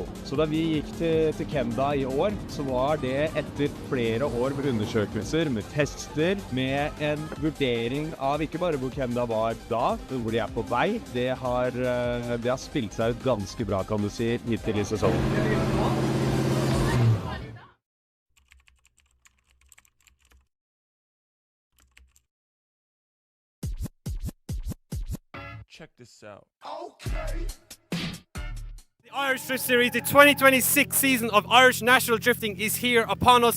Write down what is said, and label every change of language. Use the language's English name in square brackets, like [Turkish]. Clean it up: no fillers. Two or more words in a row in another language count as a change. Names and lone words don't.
[Norwegian] Så da vi gikk til Kildare i år, så var det etter flere år med undersøkelser, med tester, med en vurdering av ikke bare hvor Kildare var da, men hvor de er på vei. Det har spilt seg ut ganske bra, kan du si, hittil i sesongen. [English] Check this out. The Irish Drift Series, the 2026 season of Irish National Drifting is here upon us.